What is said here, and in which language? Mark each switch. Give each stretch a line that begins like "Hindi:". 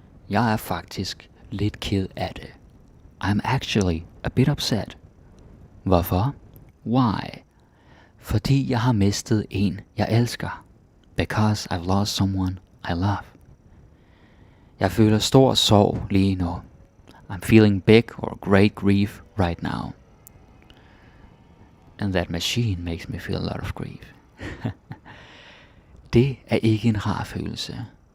Danish: Jeg er faktisk lidt ked af det.
English: I'm actually a bit upset.
Danish: Hvorfor?
English: Why?
Danish: Fordi jeg har mistet en, jeg elsker.
English: Because I've lost someone I love.
Danish: Jeg føler stor sorg lige nu.
English: I'm feeling big or great grief right now. And that machine makes me feel a lot of grief.
Danish: Det er ikke en rar følelse.